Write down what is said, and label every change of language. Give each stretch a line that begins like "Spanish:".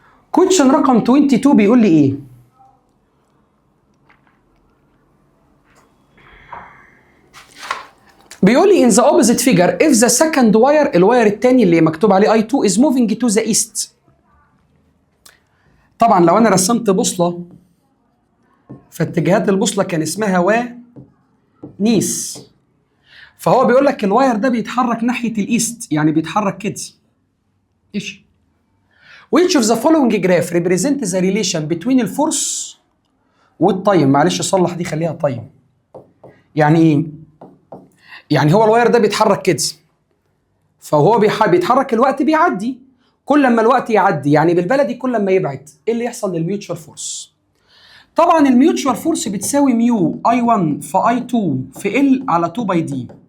Arabic: كويشن رقم 22 بيقول لي ايه؟
English: بيقول لي in the opposite figure if the second wire
Arabic: الواير الثاني اللي مكتوب عليه
English: I2 is moving to the east.
Arabic: طبعا لو انا رسمت بوصله فاتجاهات البوصله كان اسمها نيس، فهو بيقول لك الواير ده بيتحرك ناحيه الايست، يعني بيتحرك كده.
English: ايش؟ Which of the following graph represent the relation between
Arabic: الفورس والتايم؟ معلش صلح دي خليها تايم. يعني ايه؟ يعني هو الواير ده بيتحرك كده، فهو بيتحرك الوقت بيعدي، كل ما الوقت يعدي يعني بالبلدي كل ما يبعد، ايه اللي يحصل للميوتشوال فورس؟ طبعا الميوتشوال فورس بتساوي ميو I1 في I2 في L على 2 باي دي.